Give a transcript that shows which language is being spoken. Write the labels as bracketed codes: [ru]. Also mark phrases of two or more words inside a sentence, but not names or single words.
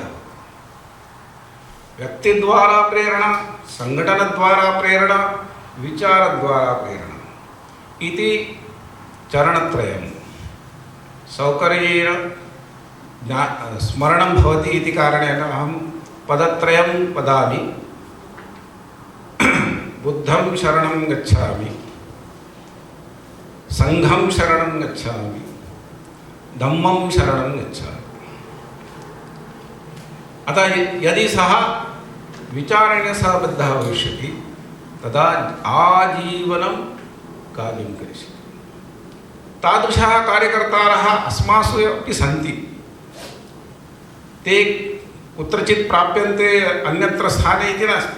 [sa] व्यक्तिद्वारा प्रेरणा, संघटनद्वारा प्रेरणा, विचारद्वारा प्रेरणा इति चरणत्रयं सौकर्येण स्मरणं भवति इति कारणेन अहं पदत्रयं वदामि। [pi] बुद्धं शरणं गच्छामि, संघं शरणं गच्छामि, धम्मं शरणं गच्छामि। [sa] अतः यदि सः विचारेण सह बद्धः भविष्यति तदा आजीवनं कार्यं करिष्यति। तादृशः कार्यकर्तारः अस्मासु अपि सन्ति। ते कुत्रचित् प्राप्यन्ते अन्यत्र स्थाने इति नास्ति।